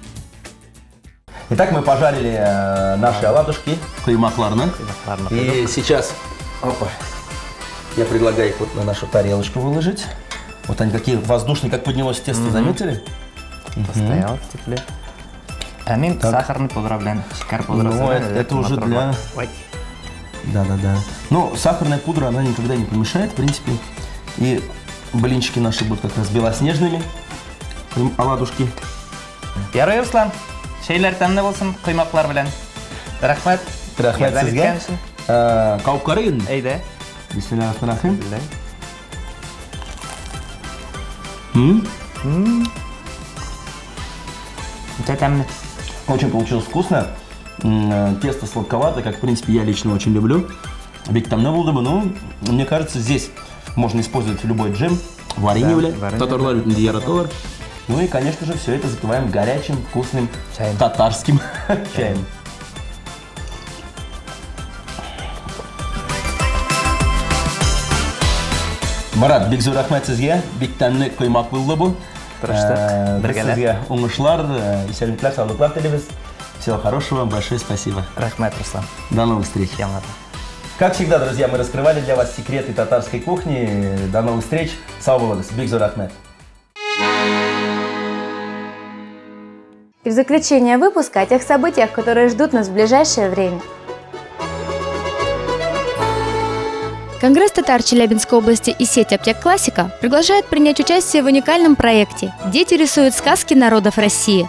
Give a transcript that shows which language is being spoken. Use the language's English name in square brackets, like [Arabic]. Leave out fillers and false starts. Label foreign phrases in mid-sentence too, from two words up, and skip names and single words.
[Russian] Итак, мы пожарили наши оладушки, коймакларны. И сейчас я предлагаю их вот на нашу тарелочку выложить. Вот они какие воздушные, как поднялось тесто, заметили? Постоял в тепле. Амин, сахарный пудра [Tatar] белән. Шикәр пудрасы. [Russian] Ну, это уже для... Да. Но сахарная пудра, она никогда не помешает, в принципе. И блинчики наши будут как раз белоснежными. Оладушки. [Tatar] Ярый, Руслан. Şeyler тәмле булсын, коймаклар белән. Рәхмәт. Рәхмәт сезгә. Кауып карый инде. Әйдә. [Arabic] بسم الله الرحمن الرحيم. [Tatar] Тәмле. [Russian] Очень получилось вкусно. Тесто сладковатое, как в принципе я лично очень люблю. [Tatar] Бик тәмле булды бы, [Russian] но мне кажется, здесь можно использовать любой джем, [Tatar] варенье, татарлар бит яраталар. [Russian] Ну и, конечно же, все это запиваем горячим, вкусным татарским чаем. [Tatar] Марат, бик зур рәхмәт сезгә. Бик тәмле коймак булды бу. Сезгә уңышлар, исәнлекләр, саулыклар телибез. [Russian] Всего хорошего, большое спасибо. [Tatar] Рәхмәт, Руслан. [Russian] До новых встреч. Как всегда, друзья, мы раскрывали для вас секреты татарской кухни. До новых встреч. [Tatar] Сау булыгыз. Бик зур рәхмәт. [Russian] И в заключение выпуска о тех событиях, которые ждут нас в ближайшее время. Конгресс татар Челябинской области и сеть «Аптек Классика» приглашают принять участие в уникальном проекте «Дети рисуют сказки народов России».